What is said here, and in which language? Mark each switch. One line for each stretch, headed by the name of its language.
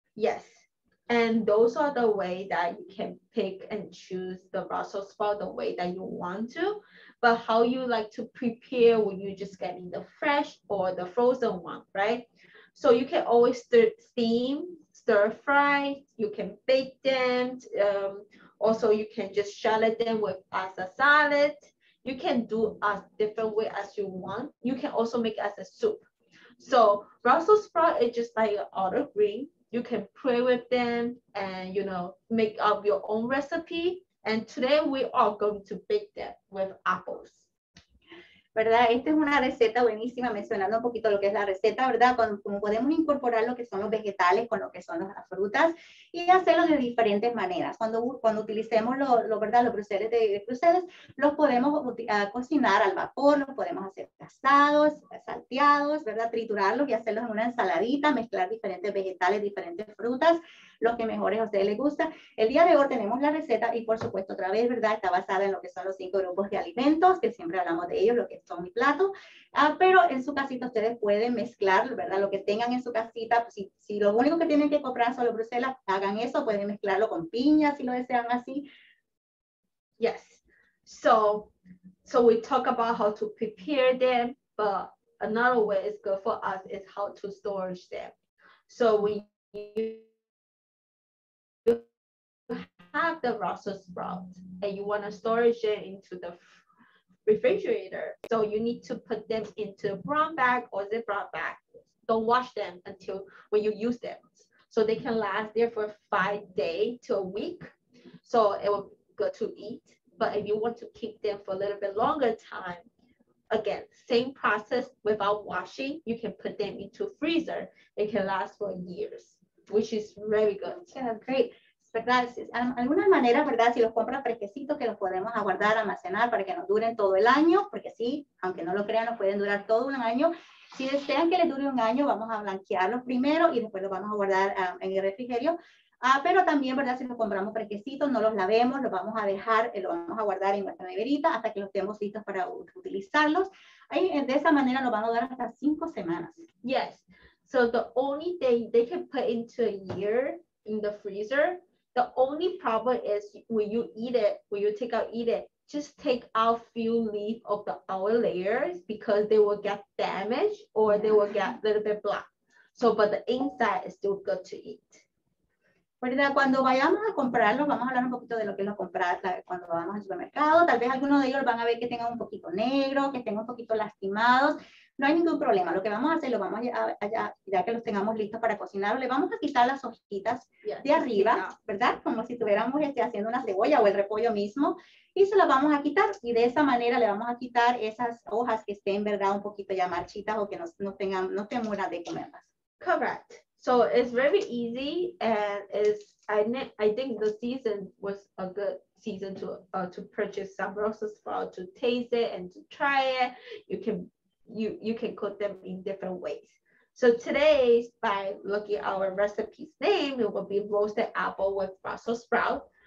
English: Yes. And those are the way that you can pick and choose the Brussels sprout the way that you want to, but how you like to prepare when you're just getting the fresh or the frozen one, right? So you can always steam, stir fry, you can bake them. Also, you can just shallot them as a salad. You can do a different way as you want. You can also make as a soup. So Brussels sprout is just like other green. You can play with them and, make up your own recipe. And today we are going to bake them with apples.
Spanish: ¿Verdad? Esta es una receta buenísima, mencionando un poquito lo que es la receta, ¿verdad? Como podemos incorporar lo que son los vegetales con lo que son las frutas y hacerlo de diferentes maneras. Cuando utilicemos ¿verdad? Los bruseles de Bruselas, los podemos cocinar al vapor, los podemos hacer asados, salteados, ¿verdad? Triturarlos y hacerlos en una ensaladita, mezclar diferentes vegetales, diferentes frutas, lo que mejor a ustedes les gusta. El día de hoy tenemos la receta y por supuesto otra vez, ¿verdad? Está basada en lo que son los 5 grupos de alimentos, que siempre hablamos de ellos, lo que son mi plato, pero en su casita ustedes pueden mezclar, ¿verdad? Lo que tengan en su casita, si lo único que tienen que comprar son los Bruselas, hagan eso, pueden mezclarlo con piña si lo desean así.
English: Yes, so we talk about how to prepare them, but another way is good for us is how to storage them. So when you have the Brussels sprout and you want to storage it into the refrigerator, so you need to put them into a brown bag or Ziploc bag. Don't wash them until when you use them, so they can last there for 5 days to a week. So it will be good to eat. But if you want to keep them for a little bit longer time, again, same process without washing, you can put them into freezer. It can last for years, which is very good. Yeah, great.
Spanish: ¿Verdad? Algunas maneras, ¿verdad? Si los compras fresquecitos, que los podemos aguardar, almacenar para que nos duren todo el año, porque sí, aunque no lo crean, nos pueden durar todo un año. Si desean que les dure un año, vamos a blanquearlos primero y después los vamos a guardar en el refrigerio. Pero también, ¿verdad? Si los compramos fresquecitos, no los lavemos, los vamos a dejar, los vamos a guardar en nuestra neverita hasta que los estemos listos para utilizarlos. Ahí, de esa manera nos van a durar hasta 5 semanas.
English: Yes. So the only thing they can put into a year in the freezer, the only problem is when you eat it, when you take out, eat it, just take out few leaf of the outer layers because they will get damaged or they will get a little bit black. So, but the inside is still good to eat.
Spanish: ¿Verdad? Cuando vayamos a comprarlos, vamos a hablar un poquito de lo que es lo comprar cuando vamos al supermercado. Tal vez algunos de ellos van a ver que tengan un poquito negro, que estén un poquito lastimados. No hay ningún problema. Lo que vamos a hacer, lo vamos ya que los tengamos listos para cocinarlos, le vamos a quitar las hojitas de arriba, ¿verdad? Como si estuviéramos haciendo una cebolla o el repollo mismo. Y se las vamos a quitar. Y de esa manera le vamos a quitar esas hojas que estén, ¿verdad? Un poquito ya marchitas o que no estén buenas de comerlas.
English: Correct. So it's very easy, and I think the season was a good season to purchase some Brussels sprouts, to taste it and to try it. You can cook them in different ways. So today, by looking at our recipe's name, it will be roasted apple with Brussels sprout.